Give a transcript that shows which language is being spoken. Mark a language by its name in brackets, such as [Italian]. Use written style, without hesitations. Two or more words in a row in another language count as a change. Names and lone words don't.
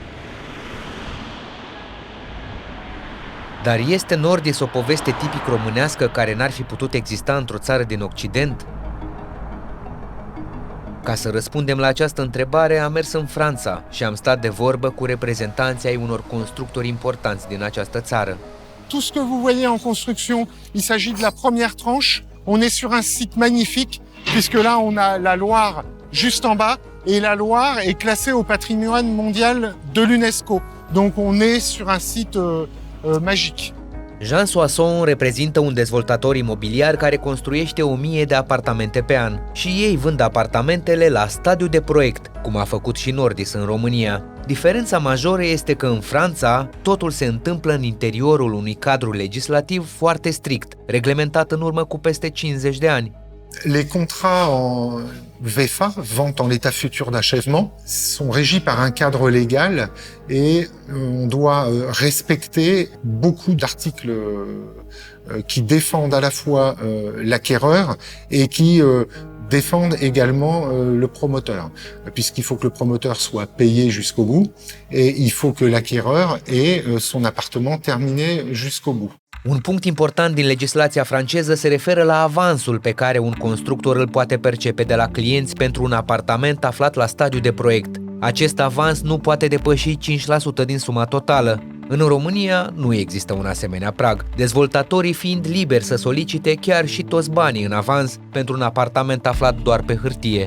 [Romanian] Dar este Nordis o poveste tipic românească care n-ar fi putut exista într-o țară din Occident? Ca să răspundem la această întrebare, am mers în Franța și am stat de vorbă cu reprezentanții ai unor constructori importanți din această țară. [French] tout ce que vous voyez en construction, il s'agit de la première tranche. On est sur un site magnifique, puisque là, on a la Loire juste en bas, et la Loire est classée au patrimoine mondial de l'UNESCO. Donc on est sur un site magique. [Romanian] Jean Soisson reprezintă un dezvoltator imobiliar care construiește 1000 de apartamente pe an și ei vând apartamentele la stadiu de proiect, cum a făcut și Nordis în România. Diferența majoră este că în Franța totul se întâmplă în interiorul unui cadru legislativ foarte strict, reglementat în urmă cu peste 50 de ani. [French] Les contrats en VFA, vente en l'état futur d'achèvement, sont régis par un cadre légal et on doit respecter beaucoup d'articles qui défendent à la fois l'acquéreur et qui défendent également le promoteur, puisqu'il faut que le promoteur soit payé jusqu'au bout et il faut que l'acquéreur ait son appartement terminé jusqu'au bout. [Romanian] Un punct important din legislația franceză se referă la avansul pe care un constructor îl poate percepe de la clienți pentru un apartament aflat la stadiu de proiect. Acest avans nu poate depăși 5% din suma totală. În România nu există un asemenea prag, dezvoltatorii fiind liberi să solicite chiar și toți banii în avans pentru un apartament aflat doar pe hârtie.